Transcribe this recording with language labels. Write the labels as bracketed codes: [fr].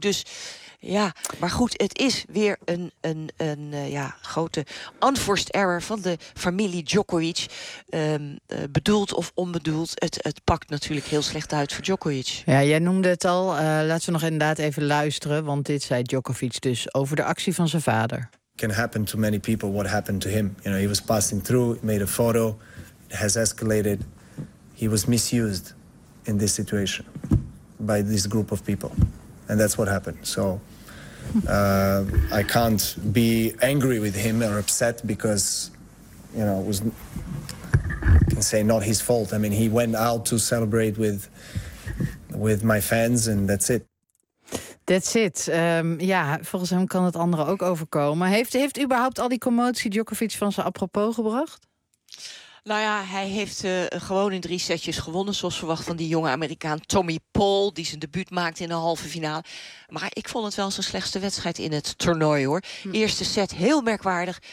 [nl] Dus ja, maar goed, het is weer een grote unforced error van de familie Djokovic. Bedoeld of onbedoeld, het pakt natuurlijk heel slecht uit voor Djokovic. Ja, jij noemde het al. Laten we nog inderdaad even luisteren, want dit zei Djokovic dus over de actie van zijn vader. [en] It can happen to many people what happened to him. You know, he was passing through, made a photo, it has escalated. He was misused in this situation by this group of people. And that's what happened. So I can't be angry with him or upset because, you know, it was, I can say, not his fault. I mean, he went out to celebrate with my fans and that's it. That's it. [nl] Ja, volgens hem kan het andere ook overkomen. Heeft überhaupt al die commotie Djokovic van zijn apropos gebracht? Nou ja, hij heeft gewoon in 3 setjes gewonnen, zoals verwacht van die jonge Amerikaan Tommy Paul, die zijn debuut maakte in de halve finale. Maar ik vond het wel zijn slechtste wedstrijd in het toernooi, hoor. Eerste set heel merkwaardig.